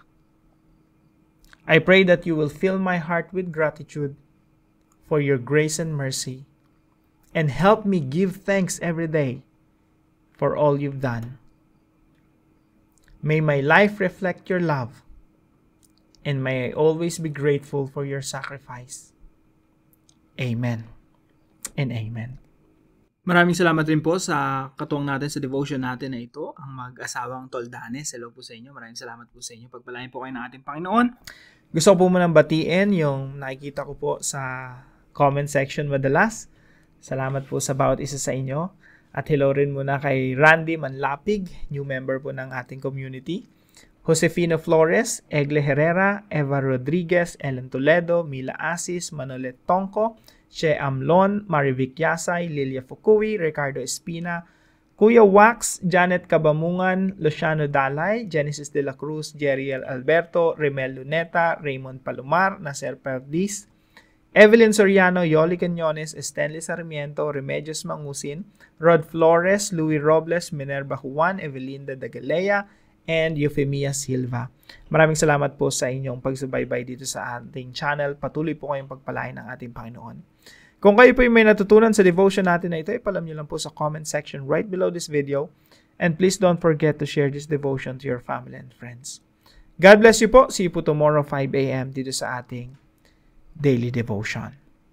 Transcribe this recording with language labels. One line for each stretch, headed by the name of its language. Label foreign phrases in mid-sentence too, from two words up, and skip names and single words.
English: I pray that you will fill my heart with gratitude for your grace and mercy, and help me give thanks every day for all you've done. May my life reflect your love, and may I always be grateful for your sacrifice. Amen and amen.
Filipino: Maraming salamat rin po sa katuwang natin sa devotion natin na ito, ang mag-asawang Toldanes. Hello po sa inyo. Maraming salamat po sa inyo. Pagpalain po kayo ng ating Panginoon. Gusto ko po munang batiin yung nakikita ko po sa
English: comment section
Filipino: madalas. Salamat po sa bawat isa sa inyo. At hello rin muna kay Randy Manlapig,
English: new member
Filipino: po ng ating community. Josefino Flores, Egle Herrera, Eva Rodriguez, Ellen Toledo, Mila Asis, Manolet Tongko, Che Amlon, Marivic Yasay, Lilia Fukui, Ricardo Espina, Kuya Wax, Janet Kabamungan, Luciano Dalay, Genesis de la Cruz, Jeriel Alberto, Remel Luneta, Raymond Palomar, Nacer Perdiz, Evelyn Soriano, Yoli Cañones, Stanley Sarmiento, Remedios Mangusin, Rod Flores, Louis Robles, Minerva Juan, Evelinda Dagalea, and Eufemia Silva. Maraming salamat po sa inyong pagsubaybay dito sa ating channel. Patuloy po kayong pagpalain ng ating Panginoon. Kung kayo po may natutunan sa devotion natin na ito, ipalam nyo lang po sa
English: comment section right below this video. And please don't forget to share this devotion to your family and friends. God bless you po. See you po tomorrow 5 a.m.
Filipino: dito sa ating Daily Devotion.